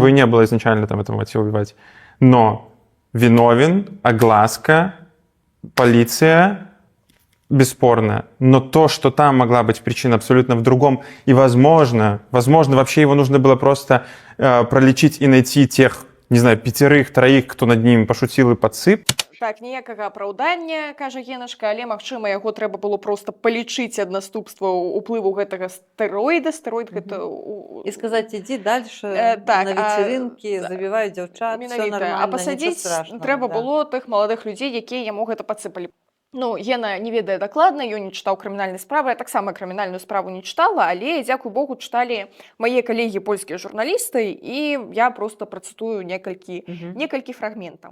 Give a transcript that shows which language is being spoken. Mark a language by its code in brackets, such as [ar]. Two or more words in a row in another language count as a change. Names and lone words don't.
[ru] Его и не было изначально там этого мотива убивать. Но виновен, огласка, полиция, бесспорно. Но то, что там могла быть причина абсолютно в другом, и возможно, вообще его нужно было просто пролечить и найти тех, не знаю, 5-3, кто над ним пошутил и подсып. [be] Так, ніякага апраўдання, кажа Генашка, але, магчыма, яго трэба было проста палічыць ад наступства ўплыву гэтага стэроіда. Стэроід гэта... [ru] И сказать, иди дальше так, на вечеринки, забивай девчат, все [be] Менавіта. [ru] нормально, [be] А пасадзіць трэба было тых маладых людзей, якія яму гэта падсыпалі. Ну, Гена не ведае дакладна, ён не чытаў крымінальнай справы, я таксама крымінальную справу не чытала, але, дзякуй Богу, чыталі мае калегі польскія журналісты, і я проста працытую некалькі фрагментаў.